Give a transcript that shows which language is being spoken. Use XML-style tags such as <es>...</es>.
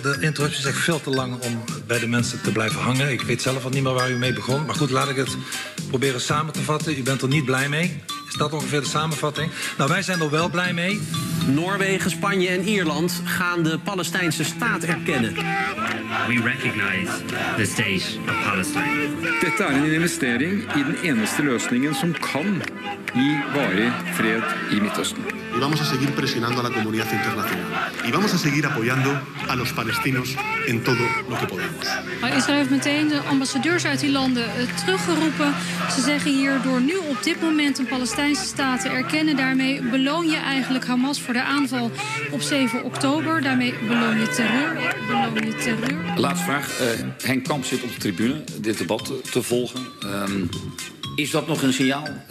<nl>De interruptie is echt veel te lang om bij de mensen te blijven hangen. Ik weet zelf al niet meer waar u mee begon. Maar goed, laat ik het proberen samen te vatten. U bent er niet blij mee. Is dat ongeveer de samenvatting? Nou, wij zijn er wel blij mee. Noorwegen, Spanje en Ierland gaan de Palestijnse staat erkennen.</nl> <en>We recognize the state of Palestine.</en> <nl>Dit is een investering in de enige oplossing die kan...</nl> <no>I varig fred i Midtøsten.</no> <es>y vamos a seguir presionando a la comunidad internacional y vamos a seguir apoyando a los palestinos en todo lo que podamos.</es> <nl>Maar Israël heeft meteen de ambassadeurs uit die landen teruggeroepen. Ze zeggen hier, door nu op dit moment een Palestijnse staat te erkennen, daarmee beloon je eigenlijk Hamas voor de aanval op 7 oktober. Daarmee beloon je terreur. Laatste vraag. Henk Kamp zit op de tribune dit debat te volgen. Is dat nog een signaal?</nl>